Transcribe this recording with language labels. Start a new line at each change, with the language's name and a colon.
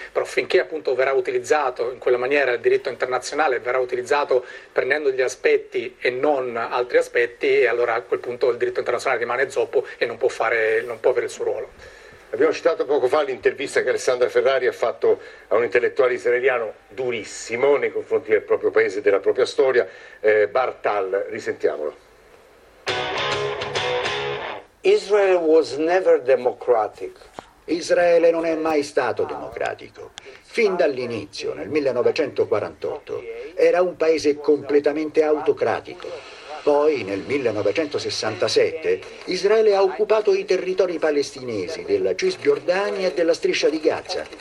Italian: Però finché appunto verrà utilizzato in quella maniera il diritto internazionale, verrà utilizzato prendendo gli aspetti e non altri aspetti, e allora a quel punto il diritto internazionale rimane zoppo e non può avere il suo ruolo. Abbiamo citato poco fa l'intervista che Alessandra Ferrari ha fatto a un intellettuale israeliano durissimo nei confronti del proprio paese e della propria storia, Bartal, risentiamolo.
English: Israel was never democratic.
Italian: Israele non è mai stato democratico. Fin dall'inizio, nel 1948, era un paese completamente autocratico. Poi, nel 1967, Israele ha occupato i territori palestinesi della Cisgiordania e della Striscia di Gaza.